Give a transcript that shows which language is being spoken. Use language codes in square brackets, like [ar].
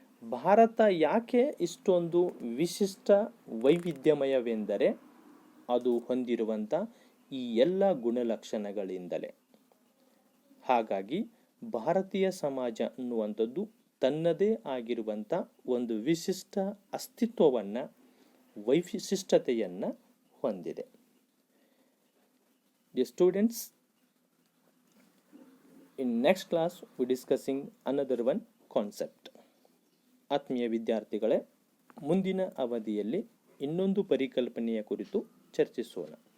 [kn] ಭಾರತ ಯಾಕೆ ಇಷ್ಟೊಂದು ವಿಶಿಷ್ಟ ವೈವಿಧ್ಯಮಯವೆಂದರೆ ಅದು ಹೊಂದಿರುವಂಥ ಈ ಎಲ್ಲ ಗುಣಲಕ್ಷಣಗಳಿಂದಲೇ. ಹಾಗಾಗಿ ಭಾರತೀಯ ಸಮಾಜ ಅನ್ನುವಂಥದ್ದು ತನ್ನದೇ ಆಗಿರುವಂಥ ಒಂದು ವಿಶಿಷ್ಟ ಅಸ್ತಿತ್ವವನ್ನು, ವೈಶಿಷ್ಟತೆಯನ್ನು ಹೊಂದಿದೆ. [en] Dear students, in next class we discussing another one concept. [kn] ಆತ್ಮೀಯ ವಿದ್ಯಾರ್ಥಿಗಳೇ, ಮುಂದಿನ ಅವಧಿಯಲ್ಲಿ ಇನ್ನೊಂದು ಪರಿಕಲ್ಪನೆಯ ಕುರಿತು ಚರ್ಚಿಸೋಣ.